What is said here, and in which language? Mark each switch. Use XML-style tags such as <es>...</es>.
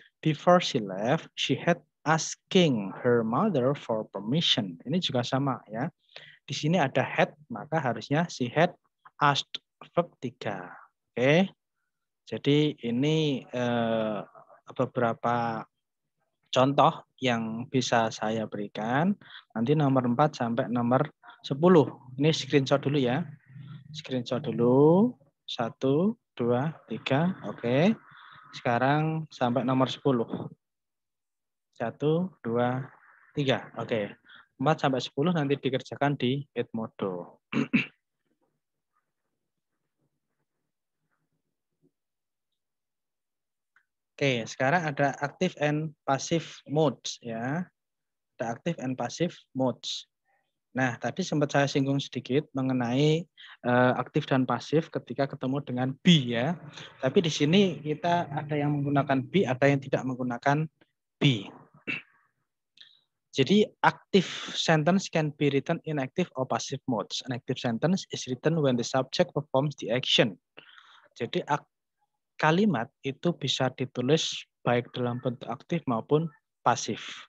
<en>Before she left, she had asking her mother for permission.</en> <id>Ini juga sama ya. Di sini ada had, maka harusnya</id> <en>she had asked,</en> <id>verb 3. Oke. Jadi ini beberapa contoh yang bisa saya berikan. Nanti nomor 4 sampai nomor 10. Ini screenshot dulu ya. Screenshot dulu. 1, 2, 3. Oke. Sekarang sampai nomor 10. 1, 2, 3. Oke. 4 sampai 10 nanti dikerjakan di Edmodo. Oke, sekarang ada</id> <en>active and passive modes</en> <id>ya. Ada</id> <en>active and passive modes.</en> <id>Nah, tadi sempat saya singgung sedikit mengenai aktif dan pasif ketika ketemu dengan be ya. Tapi di sini kita ada yang menggunakan be, ada yang tidak menggunakan be.</id> <en>Jadi active sentence can be written in active or passive modes. An active sentence is written when the subject performs the action.</en> <id>Jadi kalimat itu bisa ditulis baik dalam bentuk aktif maupun pasif.</id>